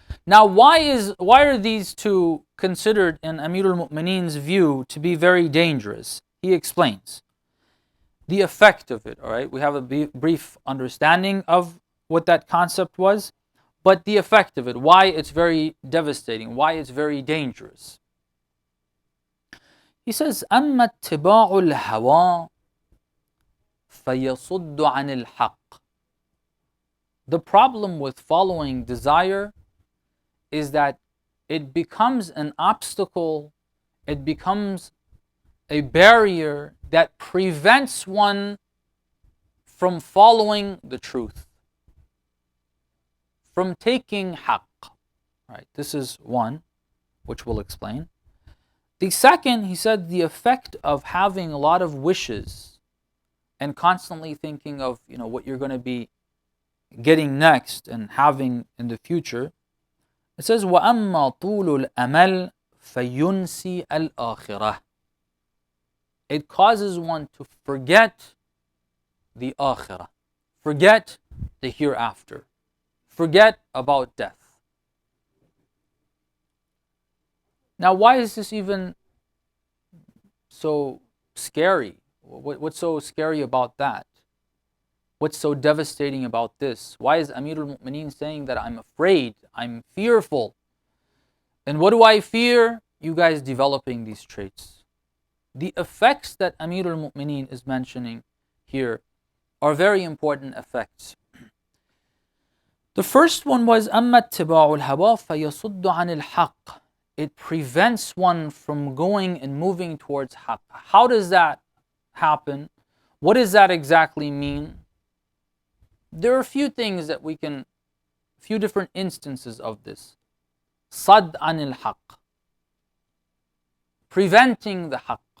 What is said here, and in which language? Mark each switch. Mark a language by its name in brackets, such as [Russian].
[English] Now, why are these two considered in Amir al-Mu'mineen's view to be very dangerous? He explains the effect of it, all right? We have a brief understanding of what that concept was, but the effect of it, why it's very devastating, why it's very dangerous. He says, [Arabic] أما اتباع الهوى فيصد عن الحق. [English] The problem with following desire is that it becomes an obstacle, it becomes a barrier that prevents one from following the truth, from taking haqq. Right, this is one, which we'll explain. The second, he said, the effect of having a lot of wishes and constantly thinking of, what you're going to be getting next and having in the future. It says, [Arabic] وَأَمَّا طُولُ الْأَمَلِ فَيُنْسِي الْآخِرَةِ. [English] It causes one to forget the akhirah, forget the hereafter, forget about death. Now, why is this even so scary? What's so scary about that? What's so devastating about this? Why is Amirul Mu'mineen saying that I'm afraid, I'm fearful? And what do I fear? You guys developing these traits. The effects that Amirul Mu'mineen is mentioning here are very important effects. The first one was [Arabic] أَمَّا اتِّبَاعُ الْهَوَى فَيَصُدُّ عَنِ الْحَقِّ. [English] It prevents one from going and moving towards haqq. How does that happen? What does that exactly mean? There are a few things that few different instances of this. [Arabic] Sad anil haqq, [English] preventing the haqq.